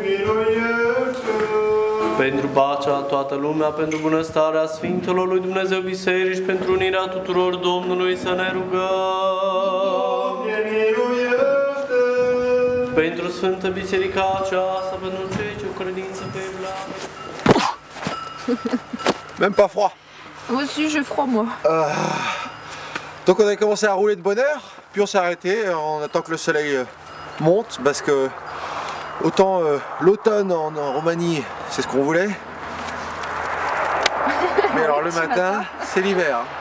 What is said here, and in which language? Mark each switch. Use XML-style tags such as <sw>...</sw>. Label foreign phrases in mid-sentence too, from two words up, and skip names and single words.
<ro>Pentru pacea toată lumea, pentru bunăstarea Sfintelor lui Dumnezeu Biserici, pentru unirea tuturor, Domnului să ne rugăm. Pentru Sfântă Biserica aceasta, pentru cei ce o credință pe evlavă.</ro> <fr>Même pas froid. Moi aussi j'ai froid moi. Donc on a commencé à rouler de bonne heure, puis on s'est arrêté, on attend que le soleil monte, parce que autant l'automne en Roumanie, c'est ce qu'on voulait, mais alors le matin, c'est l'hiver.</fr>